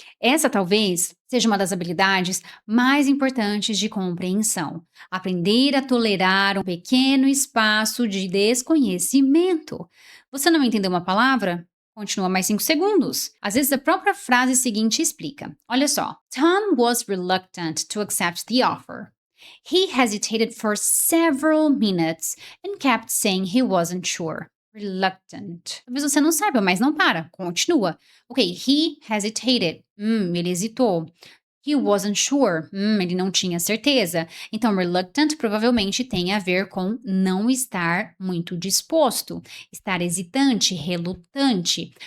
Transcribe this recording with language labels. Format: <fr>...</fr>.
<pt>Essa talvez seja uma das habilidades mais importantes de compreensão. Aprender a tolerar um pequeno espaço de desconhecimento. Você não entendeu uma palavra? Continua mais 5 segundos. Às vezes a própria frase seguinte explica. Olha só.</pt> <en>Tom was reluctant to accept the offer. He hesitated for several minutes and kept saying he wasn't sure. Reluctant.</en> <pt>Talvez você não saiba, mas não para. Continua. Ok,</pt> <en>he hesitated.</en> <pt>Ele hesitou.</pt> <en>He wasn't sure.</en> <pt>Ele não tinha certeza. Então, reluctant provavelmente tem a ver com não estar muito disposto, estar hesitante, relutante.</pt>